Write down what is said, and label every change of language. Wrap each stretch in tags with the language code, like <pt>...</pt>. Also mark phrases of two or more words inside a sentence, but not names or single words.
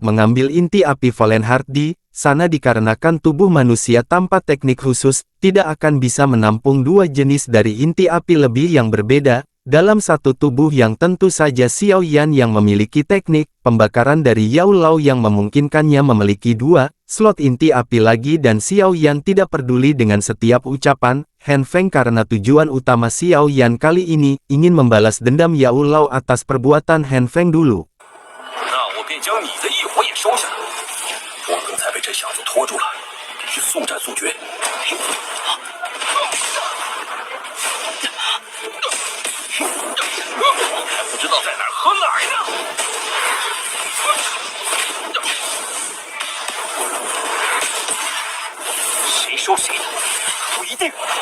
<id>mengambil inti api Fallen Heart di sana dikarenakan tubuh manusia tanpa teknik khusus tidak akan bisa menampung dua jenis dari inti api lebih yang berbeda dalam satu tubuh yang tentu saja Xiao Yan yang memiliki teknik pembakaran dari Yao Lao yang memungkinkannya memiliki dua slot inti api lagi dan Xiao Yan tidak peduli dengan setiap ucapan Han Feng karena tujuan utama Xiao Yan kali ini ingin membalas dendam Yao Lao atas perbuatan Han Feng dulu.</id> <zh>那我便将你的异火也收下。我刚才被这小子拖住了，必须速战速决。还不知道在哪儿和哪儿呢！谁收谁的，不一定。</zh>